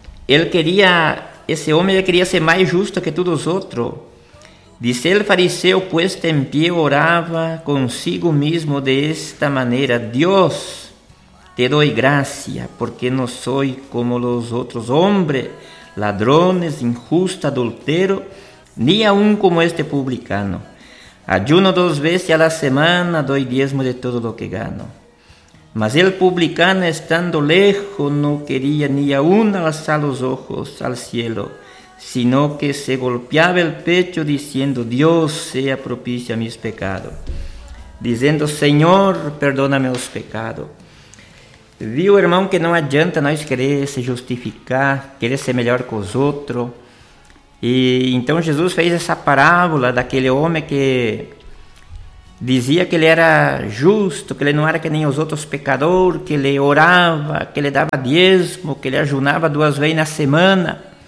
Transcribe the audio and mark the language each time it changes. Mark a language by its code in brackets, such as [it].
[pt] Ele queria, esse homem queria ser mais justo que todos os outros. [es] Disse el fariseo, puesto en pie, oraba consigo mismo de esta manera: Dios, te doy gracia, porque no soy como los otros hombres, ladrones, injusto, adultero, ni aun como este publicano. Ayuno 2 veces a la semana, doy diezmo de todo lo que gano. Mas el publicano, estando lejos, no quería ni aun alzar los ojos al cielo, sino que se golpeaba el pecho diciendo: Dios, sea propicio a mis pecados. Diciendo: Señor, perdóname los pecados. [pt] Viu, irmão, que não adianta nós querer se justificar, querer ser melhor que os outros. E então Jesus fez essa parábola daquele homem que dizia que ele era justo, que ele não era que nem os outros pecadores, que ele orava, que ele dava dízimo, que ele ajunava 2 vezes na semana.